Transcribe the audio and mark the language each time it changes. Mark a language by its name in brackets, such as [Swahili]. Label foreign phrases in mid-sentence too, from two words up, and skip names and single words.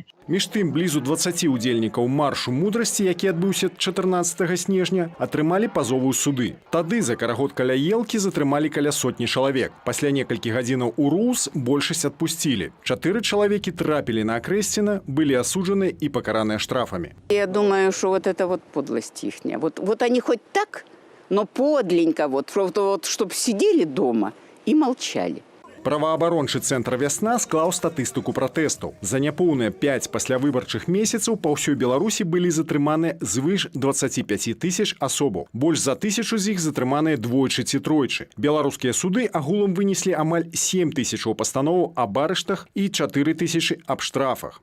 [Belarusian] Між тым, блізу 20 удзельнікаў маршу мудрасці, які адбыўся 14 снежня, атрымалі пазовы ў суды. Тады за карагод каля елкі затрымалі каля сотні чалавек. Пасля некалькіх гадзінаў у РУС большасць адпусцілі. 4 чалавекі трапілі на Акрэсціна, былі асуджаны і пакараныя штрафамі. [Russian] Я думаю, что вот это вот подлость ихняя. Вот они хоть так, но подленько, чтобы сидели дома и молчали. [Belarusian] Праваабарончы цэнтр «Вясна» склаў статыстыку пратэстаў. За няпоўныя 5 паслявыбарчых месяцаў па ўсёй Беларусі былі затрыманы звыш 25 000 асобаў. Больш за 1000 з іх затрыманыя двойчы ці тройчы. Беларускія суды агулам вынеслі амаль 7 000 пастановаў аб арыштах і 4 000 аб штрафах.